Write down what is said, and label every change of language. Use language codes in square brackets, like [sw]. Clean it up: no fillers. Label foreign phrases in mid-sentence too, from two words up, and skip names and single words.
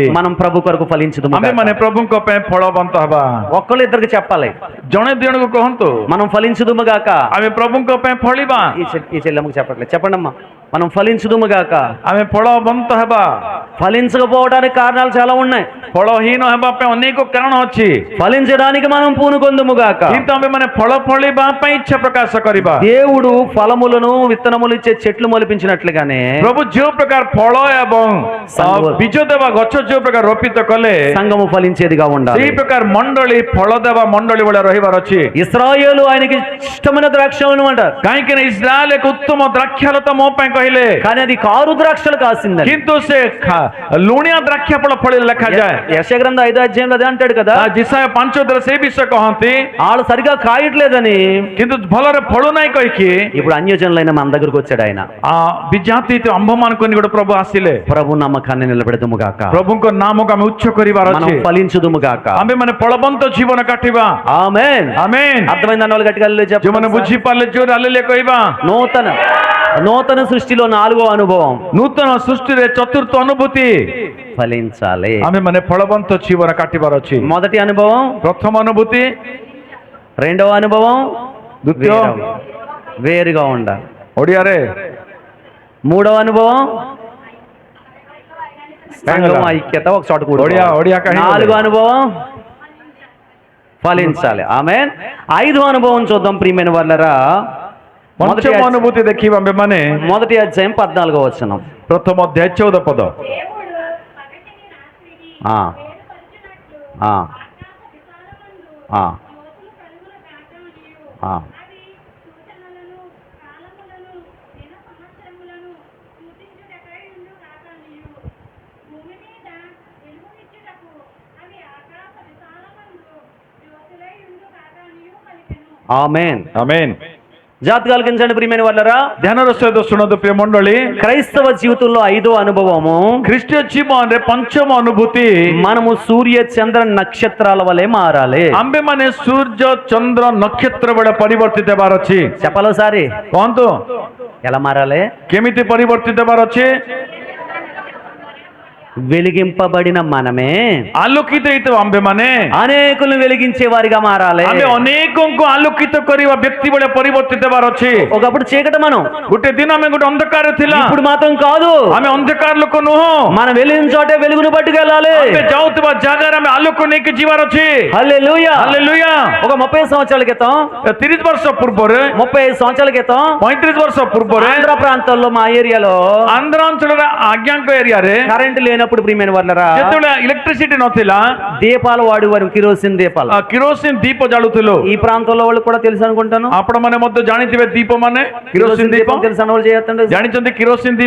[te] మనం ప్రభు కొరకు ఫలించుదాము. [or] ଆମ୍ଭେମାନେ ପ୍ରଭୁଙ୍କ ପାଇଁ ଫଳବନ୍ତ ହେବା। [te] ఒక్కళ్ళు ఇద్దరికి చెప్పాలి, [or] ଜଣେ ଦି ଜଣଙ୍କୁ କହନ୍ତୁ [te] మనం ఫలించుదుము గాక. [or] ଆମେ ପ୍ରଭୁଙ୍କ ପାଇଁ ଫଳିବା। [te] ఈ చెల్లెమ్మకి చెప్పట్లేదు, చెప్పండి అమ్మా. మనం ఫలించుదుము గాక. [or] ଆମେ ଫଳବନ୍ତ ହେବା। [te] ఫలించకపోవడానికి కారణాలు చాలా ఉన్నాయి. [or] ଫଳହୀନ ହେବା ପାଇଁ ଅନେକ କାରଣ ଅଛି, [te] ఫలించడానికి మనం పూనుకొందుము గాక. [or] କିନ୍ତୁ ଆମ୍ଭେମାନେ ଫଳ ଫଳିବା ପାଇଁ ଇଚ୍ଛା ପ୍ରକାଶ କରିବା। [te] దేవుడు ఫలములను విత్తనములు ఇచ్చే చెట్లు మొలిపించినట్లుగానే [or] ପ୍ରଭୁ ଯେଉଁ ପ୍ରକାର ଫଳ ଏବଂ ବୀଜ ଦେବା ଗଛ ଯେଉଁ ପ୍ରକାର ରୋପିତ କଲେ, [te] సంఘము ఫలించేదిగా ఉండాలి. [or] ସେଇ ପ୍ରକାର ମଣ୍ଡଳୀ ଫଳ ଦେବା ମଣ୍ଡଳୀ ଭଳିଆ ରହିବାର ଅଛି। [te] ఇశ్రాయేలు ఆయనకి ఇష్టమైన ద్రాక్షలను అంటారు, [or] କାହିଁକି ନା ଇସ୍ରାଏଲ ଏକ ଉତ୍ତମ ଦ୍ରାକ୍ଷାଲତା ମୋ ପାଇଁ କହିଲେ, [te] కానీ అది కారు ద్రాక్షలు కాసిందని. [or] କିନ୍ତୁ ସେ ଲୁଣିଆ ଦ୍ରାକ୍ଷା ଫଳ ଫଳିଲେ ଲେଖାଯାଏ। [te] యెషయా గ్రంథం 5వ అధ్యాయంలో అదే అంటాడు కదా, [or] ଜିସାୟ 5 ସେଇ ବିଷୟ କହନ୍ତି, [te] వాళ్ళు సరిగా కాయట్లేదని. [or] କିନ୍ତୁ ଭଲରେ ଫଳୁନାହିଁ କହିକି [te] ఇప్పుడు అన్యజనులైన మన దగ్గరకు వచ్చాడు ఆయన. [or] ବିଜାତି ଆମ୍ଭମାନଙ୍କୁ ଗୋଟେ ପ୍ରଭୁ ଆସିଲେ। [te] ప్రభు నమ్మకాన్ని నిలబెడదుము గాక. [or] ପ୍ରଭୁଙ୍କ ନାମକୁ ଆମେ ଉଚ୍ଚ କରିବାର [te] మనం [or] ଅଛି। [te] ఫలించుదుము గాక. [or] ଆମେ ମାନେ ଫଳବନ୍ତ ଜୀବନ କାଟିବା। [te] ఆమేన్. [or] ଆମେନ୍। [te] అర్థమైంది అన్న వాళ్ళు గట్టిగా హల్లెలూయా చెప్పండి. [or] ଯେଉଁମାନେ ବୁଝିପାରିଲେ ଜୋର ହାଲେଲୁୟା କହିବା। [te] నూతన సృష్టిలో 4వ అనుభవం, [or] ନୂତନ ସୃଷ୍ଟିରେ ଚତୁର୍ଥ ଅନୁଭୂତି, [te] ఫలించాలి. [or] ଆମେ ମାନେ ଫଳବନ୍ତ ଜୀବନ କାଟିବାର ଅଛି। [te] మొదటి అనుభవం, [or] ପ୍ରଥମ ଅନୁଭୂତି, [te] రెండవ అనుభవం [or] ଦ୍ୱିତୀୟ [te] వేరుగా ఉండాలి. [or] ଓଡ଼ିଆରେ [te] మూడవ అనుభవం సంఘం ఐక్యత ఒక చోట కూడి. ఒడియా కాహిని. 4వ అనుభవం ఫలించాలి. ఆమేన్. 5వ అనుభవం చూద్దాం ప్రియమైన వాళ్ళరా. [or] ପଞ୍ଚମ ଅନୁଭୂତି ଦେଖିବା ଆମ୍ଭେମାନେ [te] మొదటి అధ్యాయం 14వ వచనం. [or] ପ୍ରଥମ ଅଧ୍ୟାୟ 14 ପଦ। [te] ఆ ఆ ఆ ఆ ఆమేన్. ఆమేన్। జాతి కలిగించండి ప్రియమైన వాళ్ళరా. [or] ଧ୍ୟାନର ସହିତ ଶୁଣନ୍ତୁ ପ୍ରିୟ ମଣ୍ଡଳୀ, [te] క్రైస్తవ జీవితంలో 5వ అనుభవము, [or] ଖ୍ରୀଷ୍ଟୀୟ ଜୀବନରେ ପଞ୍ଚମ ଅନୁଭୂତି, [te] మనము సూర్య చంద్ర నక్షత్రాల వలె మారాలి. [or] ଆମ୍ଭେମାନେ ସୂର୍ଯ୍ୟ ଚନ୍ଦ୍ର ନକ୍ଷତ୍ର ବେଳେ ପରିବର୍ତ୍ତିତ ହେବାର ଅଛି। [te] చెప్పాలో సారి [or] କହନ୍ତୁ [te] ఎలా మారాలి? [or] କେମିତି ପରିବର୍ତ୍ତିତ ହେବାର ଅଛି? [te] వెలిగింపబడిన మనమే [or] ଆଲୋକିତ ହେଇଥିବା ଆମ୍ଭେମାନେ [te] అనేకులను వెలిగించే వారిగా మారాలి. [or] ଆମେ ଅନେକଙ୍କୁ ଆଲୋକିତ କରିବା ବ୍ୟକ୍ତି ଭଳିଆ ପରିବର୍ତ୍ତିତ ହେବାର ଅଛି। [te] ఒకప్పుడు చీకటి మనం, [or] ଗୋଟେ ଦିନ ଆମେ ଗୋଟେ ଅନ୍ଧକାର ଥିଲା, [te] ఇప్పుడు మాత్రం కాదు. [or] ଆମେ ଅନ୍ଧକାର ଲୋକ ନୁହଁ। [te] మనం వెళ్ళిన చోటే వెలుగును పట్టుకెళ్ళాలి. [or] ଆମେ ଯାଉଥିବା ଜାଗାରେ ଆମେ ଆଲୋକ ନେଇକି ଯିବାର ଅଛି। [te] హల్లెలూయా. [or] ହାଲେଲୁୟା। [te] ఒక 30 సంవత్సరాల క్రితం, [or] 30 ବର୍ଷ ପୂର୍ବରେ, [te] 35 సంవత్సరాల క్రితం [or] 35 ବର୍ଷ ପୂର୍ବରେ [te] ఆంధ్ర ప్రాంతాల్లో మా ఏరియాలో [or] ଆନ୍ଧ୍ର ଅଞ୍ଚଳର ଆଜ୍ଞାଙ୍କ ଏରିଆରେ [te] కరెంట్ లేనప్పుడు ప్రియమైన వాళ్ళరా [or] ଯେତେବେଳେ ଇଲେକ୍ଟ୍ରିସିଟି ନଥିଲା, [te] దీపాలు వాడేవారు, కిరోసిన్ దీపాలు. [or] କିରୋସିନ ଦୀପ ଜାଳୁଥିଲୁ। [te] ఈ ప్రాంతంలో వాళ్ళు కూడా తెలుసు అనుకుంటాను. [or] ଆପଣ ମାନେ ମଧ୍ୟ ଜାଣିଥିବେ ଦୀପ ମାନେ କିରୋସିନ ଦୀପ [te] తెలుసు అన్న వాళ్ళు చేయొద్దండి. [or] ଜାଣିଛନ୍ତି କିରୋସିନ ଦୀପ?